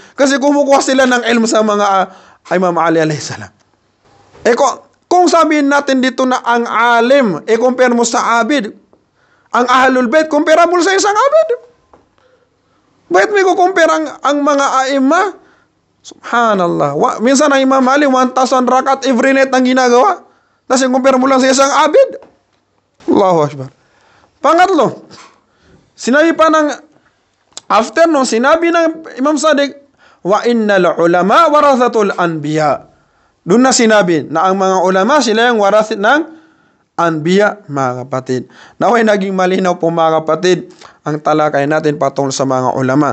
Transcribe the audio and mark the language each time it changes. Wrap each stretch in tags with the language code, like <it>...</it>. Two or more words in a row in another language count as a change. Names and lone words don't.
<tl>Kasi kumukuha sila ng ilm sa mga Imam Ali</tl> <ar>عليه السلام.</ar> <tl>Kung sabihin natin dito na ang alim, compare mo sa abid, ang</tl> <ar>أهل البيت,</ar> <tl>comparable sa isang abid. Bakit may kukumpare ang mga aima? Subhanallah. Minsan ang Imam Ali, 1,000 rakat</tl> <en>every night</en> <tl>ang ginagawa. Tapos yung compare mo lang sa isang abid.</tl> <ar>الله أكبر.</ar> <tl>Pangatlo, sinabi pa ng, after nung sinabi ng Imam Sadiq,</tl> <ar>وإن العلماء ورثة الأنبياء.</ar> <tl>Doon na sinabi na ang mga ulama, sila yung warathit ng anbiya, mga kapatid. Naway naging malinaw po, mga kapatid, ang talakay natin patungkol sa mga ulama.</tl>